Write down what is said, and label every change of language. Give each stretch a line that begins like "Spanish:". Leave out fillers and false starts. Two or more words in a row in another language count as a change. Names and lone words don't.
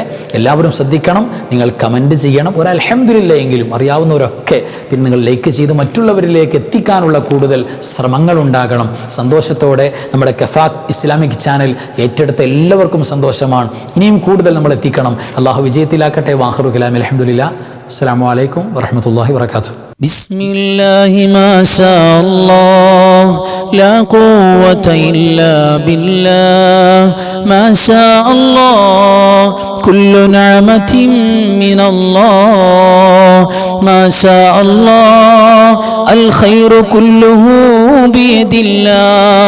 Malayalam: എല്ലാവരും ശ്രദ്ധിക്കണം, നിങ്ങൾ കമൻറ്റ് ചെയ്യണം. ഒരു അൽഹംദുലില്ലാഹ് എങ്കിലും അറിയാവുന്നവരൊക്കെ പിന്നെ നിങ്ങൾ ലൈക്ക് ചെയ്ത് മറ്റുള്ളവരിലേക്ക് എത്തിക്കാനുള്ള കൂടുതൽ ശ്രമങ്ങൾ ഉണ്ടാകണം. സന്തോഷത്തോടെ നമ്മുടെ കഫാത്ത് ഇസ്ലാമിക് ചാനൽ ഏറ്റെടുത്ത എല്ലാവർക്കും സന്തോഷമാണ്. ഇനിയും കൂടുതൽ നമ്മൾ എത്തിക്കണം. അല്ലാഹു വിജയത്തിലാക്കട്ടെ.
Arabic: وآخر كلامي الحمد لله. السلام عليكم ورحمة الله وبركاته. بسم الله ما شاء الله لا قوة إلا بالله ما شاء الله كل نعمة من الله ما شاء الله الخير كله بيد الله